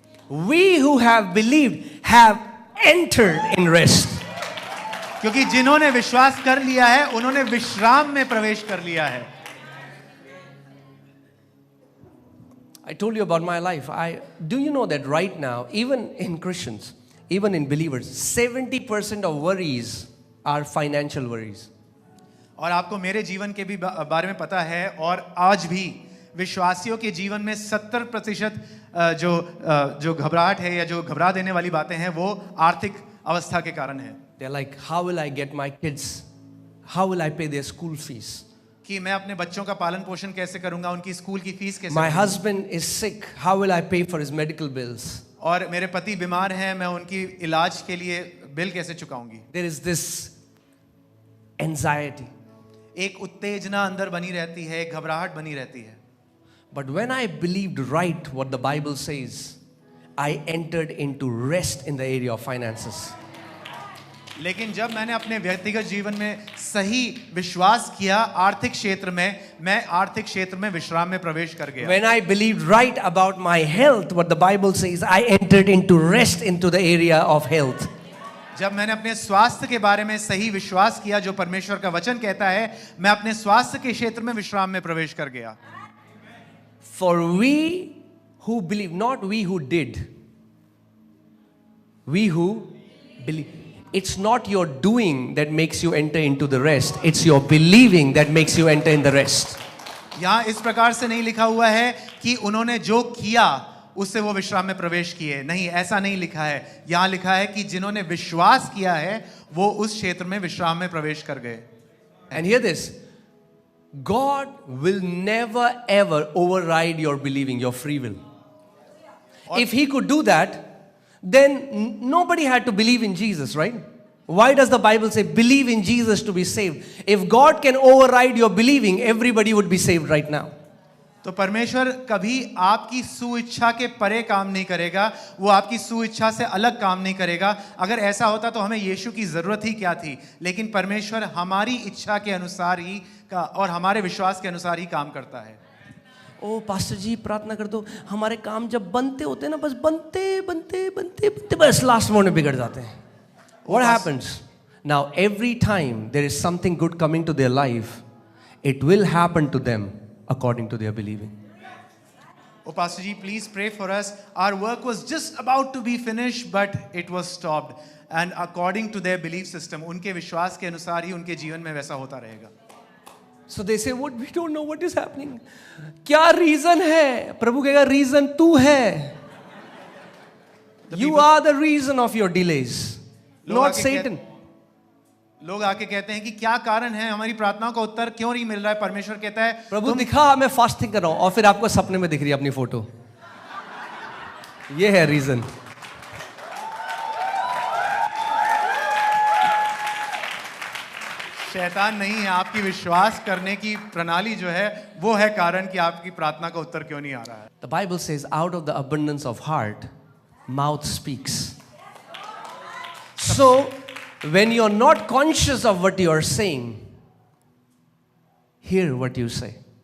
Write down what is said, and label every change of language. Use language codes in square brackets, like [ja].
[en] We who have believed have entered in rest. [hi] क्योंकि जिन्होंने विश्वास कर लिया है उन्होंने विश्राम में प्रवेश कर लिया है। [en] I told you about my life. Do you know that right now, even in Christians, even in believers, 70% of worries are financial worries. [hi] और आपको मेरे जीवन के भी बारे में पता है और आज भी विश्वासियों के जीवन में 70% जो घबराहट है या जो घबरा देने वाली बातें हैं वो आर्थिक अवस्था के कारण है। [en] They're like, how will I get my kids? How will I pay their school fees? [hi] कि मैं अपने बच्चों का पालन पोषण कैसे करूंगा, उनकी स्कूल की फीस कैसे [en] My [hi] करूंगा? [en] husband is sick. How will I pay for his medical bills? [hi] और मेरे पति बीमार हैं, मैं उनकी इलाज के लिए बिल कैसे चुकाऊंगी? [en] There is this anxiety. [hi] एक उत्तेजना अंदर बनी रहती है, एक घबराहट बनी रहती है। [en] But when I believed right what the Bible says, I entered into rest in the area of finances. [hi] लेकिन जब मैंने अपने व्यक्तिगत जीवन में सही विश्वास किया आर्थिक क्षेत्र में, मैं आर्थिक क्षेत्र में विश्राम में प्रवेश कर गया। [en] When I believed right about my health, what the Bible says, I entered into rest into the area of health. [hi] जब मैंने अपने स्वास्थ्य के बारे में सही विश्वास किया जो परमेश्वर का वचन कहता है, मैं अपने स्वास्थ्य के क्षेत्र में विश्राम में प्रवेश कर गया। [en] For we who believe, not we who did, we who believe. It's not your doing that makes you enter into the rest. It's your believing that makes you enter in the rest. [hi] यहाँ इस प्रकार से नहीं लिखा हुआ है कि उन्होंने जो किया उससे वो विश्राम में प्रवेश किए, नहीं, ऐसा नहीं लिखा है। यहाँ लिखा है कि जिन्होंने विश्वास किया है वो उस क्षेत्र में विश्राम में प्रवेश कर गए। [en] And hear this, God will never ever override your believing, your free will. If He could do that, then nobody had to believe in Jesus, right? Why does the Bible say believe in Jesus to be saved? If God can override your believing, everybody would be saved right now. [hi] तो परमेश्वर कभी आपकी सुइच्छा के परे काम नहीं करेगा, वो आपकी सुइच्छा से अलग काम नहीं करेगा। अगर ऐसा होता तो हमें यीशु की जरूरत ही क्या थी? लेकिन परमेश्वर हमारी इच्छा के अनुसार ही और हमारे विश्वास के अनुसार ही काम करता है। ओ पास्टर जी प्रार्थना कर दो, हमारे काम जब बनते होते हैं ना, बस बनते बस लास्ट मोमेंट में बिगड़ जाते हैं। [en] What happens? Now every time there is something good coming to their life, it will happen to them according to their believing. Oh Pastor ji, please pray for us. Our work was just about to be finished, but it was stopped. And according to their belief system, [hi] उनके विश्वास के अनुसार ही उनके जीवन में वैसा होता रहेगा। [en] So they say, what, we don't know what is happening. [hi] क्या reason है? प्रभु कहेगा reason तू है. [en] You are the reason of your delays, not Satan. [hi] लोग आके कहते हैं कि क्या कारण है, हमारी प्रार्थनाओं का उत्तर क्यों नहीं मिल रहा है? परमेश्वर कहता है प्रभु दिखा मैं फास्टिंग कर रहा हूं, और फिर आपको सपने में दिख रही है अपनी फोटो। ये है रीजन। शैतान नहीं है, आपकी विश्वास करने की प्रणाली जो है वो है कारण कि आपकी प्रार्थना का उत्तर क्यों नहीं आ रहा है। [en] The Bible says, out of the abundance of heart, mouth speaks. So, when you're not conscious of what you are saying, hear what you say.